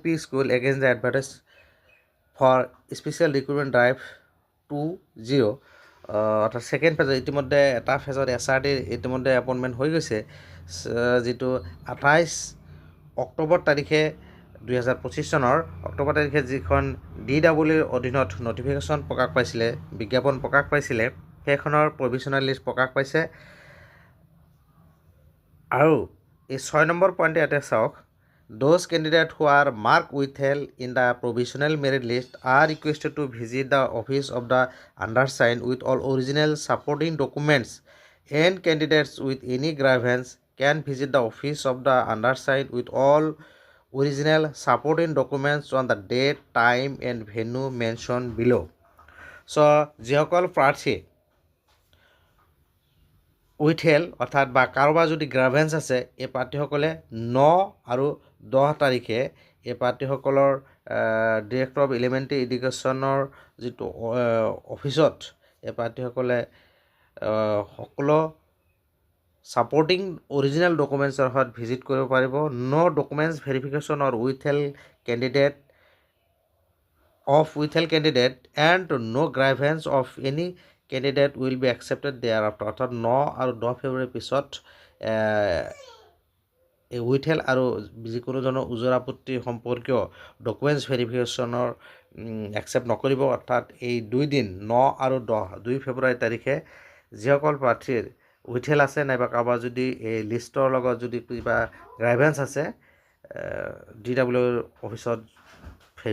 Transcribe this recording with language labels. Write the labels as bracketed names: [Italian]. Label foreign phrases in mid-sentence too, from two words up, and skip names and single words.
[English] school against the advertise for special recruitment drive [Assamese] 20 অৰ্থাৎ [English] second phase [Assamese] ইতিমধ্যে এটা ফেজত SRDৰ ইতিমধ্যে এপইণ্টমেণ্ট হৈ গৈছে, যিটো 28 অক্টোবৰ তাৰিখে 2025 চনৰ অক্টোবৰ তাৰিখে যিখন DWৰ অধীনত নটিফিকেশ্যন প্ৰকাশ পাইছিলে, বিজ্ঞাপন প্ৰকাশ পাইছিলে, সেইখনৰ [English] provisional list [Assamese] প্ৰকাশ পাইছে। আৰু এই 6 নম্বৰ পইণ্টে ইয়াতে চাওক, [English] those candidates who are marked withheld in the provisional merit list are requested to visit the office of the undersigned with all original supporting documents, and candidates with any grievance can visit the office of the undersigned with all original supporting documents on the date, time and venue mentioned below. [Assamese] যিসকল প্ৰাৰ্থী উইথহেল্ড অৰ্থাৎ বা কাৰোবাৰ যদি গ্ৰাভেন্স আছে, এই প্ৰাৰ্থীসকলে 9 আৰু 10 তাৰিখে এই প্ৰাৰ্থীসকলৰ ডিৰেক্টৰ অফ এলিমেণ্টেৰী এডুকেশ্যনৰ যিটো অফিচত এই প্ৰাৰ্থীসকলে সকলো [English] supporting original documents [Assamese] সৈতে ভিজিট কৰিব পাৰিব। [English] no documents verification or withheld candidate and no grievance of any candidate will be accepted thereafter. [Assamese] অৰ্থাৎ 9 আৰু 10 ফেব্ৰুৱাৰীৰ পিছত এই উইথহেল্ড আৰু যিকোনো ধৰণৰ ওজৰ আপত্তি সম্পৰ্কীয় [English] documents verification [Assamese] একচেপ্ট নকৰিব। অৰ্থাৎ এই 2 দিন 9 আৰু 2 ফেব্ৰুৱাৰী তাৰিখে যিসকল প্ৰাৰ্থীৰ উইথহেল্ড আছে নাইবা কাৰোবাৰ যদি এই লিষ্টৰ লগত যদি কিবা গ্ৰাইভেন্স আছে, DW অফিচত ভেৰিফিকেশ্যন হ'ব।